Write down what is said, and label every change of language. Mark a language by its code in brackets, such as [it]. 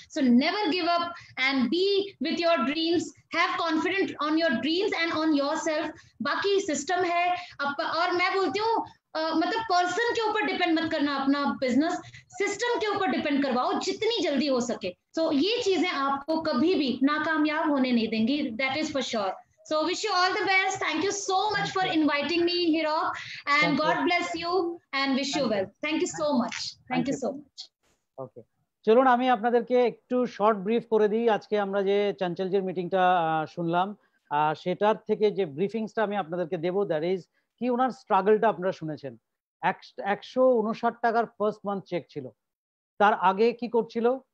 [en] So never give up and be with your dreams, have confident on your dreams and on yourself. [hi] बाकी system है और मैं बोलती हूँ मतलब पर्सन के ऊपर डिपेंड मत करना अपना बिजनेस, सिस्टम के ऊपर डिपेंड करवाओ जितनी जल्दी हो सके। सो ये चीजें आपको कभी भी नाकामयाब होने नहीं देंगी, [en] That is for sure. So wish you all the best. Thank you so much for inviting me, Hirok, and God bless you and wish you well. Thank you so much. Thank you so much. Okay. [bn] চলুন আমি আপনাদেরকে একটু short brief করে দিই। আজকে আমরা যে চঞ্চলজির মিটিংটা শুনলাম সেটার থেকে যে ব্রিফিংসটা আমি আপনাদেরকে দেব, দ্যাট ইজ কি ওনার স্ট্রাগলটা আপনারা শুনেছেন। 159 টাকার ফার্স্ট মান্থ চেক ছিল। তার আগে কি করছিল?